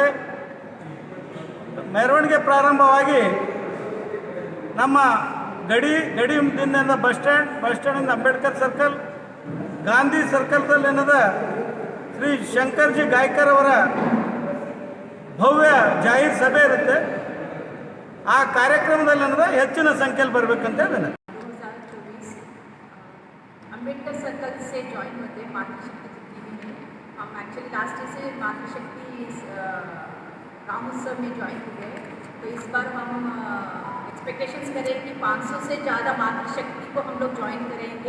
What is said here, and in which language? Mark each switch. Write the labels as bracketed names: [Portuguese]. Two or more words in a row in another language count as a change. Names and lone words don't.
[Kannada] ಮೆರವಣಿಗೆ ಪ್ರಾರಂಭವಾಗಿ ನಮ್ಮ ಗಡಿಯಿಂದ ಬಸ್ ಸ್ಟ್ಯಾಂಡಿಂದ ಅಂಬೇಡ್ಕರ್ ಸರ್ಕಲ್, ಗಾಂಧಿ ಸರ್ಕಲ್ದಲ್ಲಿ ಶ್ರೀ ಶಂಕರ್ಜಿ ಗಾಯ್ಕರ್ ಅವರ ಭವ್ಯ ಜಾಹೀರ್ ಸಭೆ ಇರುತ್ತೆ. ಆ ಕಾರ್ಯಕ್ರಮದಲ್ಲಿ ಹೆಚ್ಚಿನ ಸಂಖ್ಯೆಯಲ್ಲಿ ಬರಬೇಕಂತ ವಿನಂತಿ. [Hindi] अम्बेडकर सर्कल से ज्वाइन होते हैं मातृशक्ति जितनी भी है। हम [English] actually last year [Hindi] से मातृशक्ति राम उत्सव में ज्वाइन हुए हैं, तो इस बार हम एक्सपेक्टेशंस करें कि 500 से ज़्यादा मातृशक्ति को हम लोग ज्वाइन करेंगे।